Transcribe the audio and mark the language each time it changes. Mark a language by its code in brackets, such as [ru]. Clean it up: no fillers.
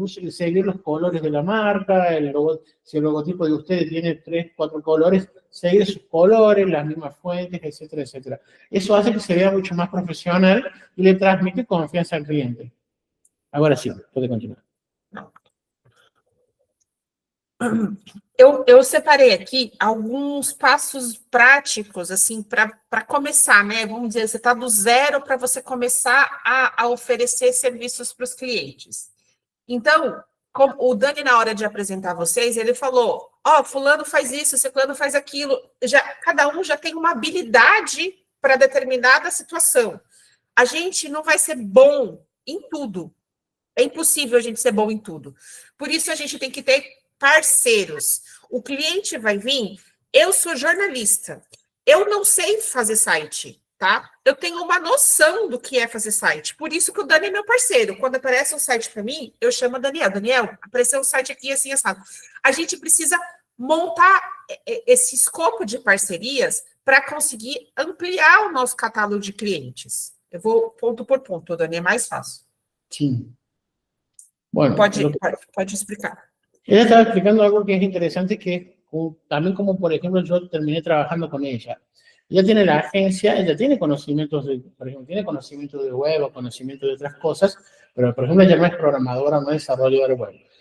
[es] Seguir los colores de la marca, si el logotipo de ustedes tiene 3, 4 colores, seguir sus colores, las mismas fuentes, etcétera, etcétera. Eso hace que se vea mucho más profesional y le transmite confianza al cliente. Ahora sí, puede continuar. [pt] Eu separei aqui alguns passos práticos, assim, para começar, né? Vamos dizer, você está do zero para você começar a oferecer serviços para os clientes. Então, como o Dani, na hora de apresentar vocês, ele falou, fulano faz isso, ciclano faz aquilo. Cada um já tem uma habilidade para determinada situação. A gente não vai ser bom em tudo. É impossível a gente ser bom em tudo. Por isso, a gente tem que ter parceiros. O cliente vai vir, eu sou jornalista, eu não sei fazer site, tá? Eu tenho uma noção do que é fazer site, por isso que o Dani é meu parceiro. Quando aparece um site para mim, eu chamo o Daniel. Daniel, apareceu um site aqui assim, assado. A gente precisa montar esse escopo de parcerias para conseguir ampliar o nosso catálogo de clientes. Eu vou ponto por ponto, Dani, é mais fácil. Sim. [es] Bueno, [pt] pode explicar. [es] Ella estaba explicando algo que es interesante, que también como, por ejemplo, yo terminé trabajando con ella. Ella tiene la agencia, ella tiene conocimientos, por ejemplo, tiene conocimiento de web o conocimiento de otras cosas, pero por ejemplo ella no es programadora, no es desarrolladora web.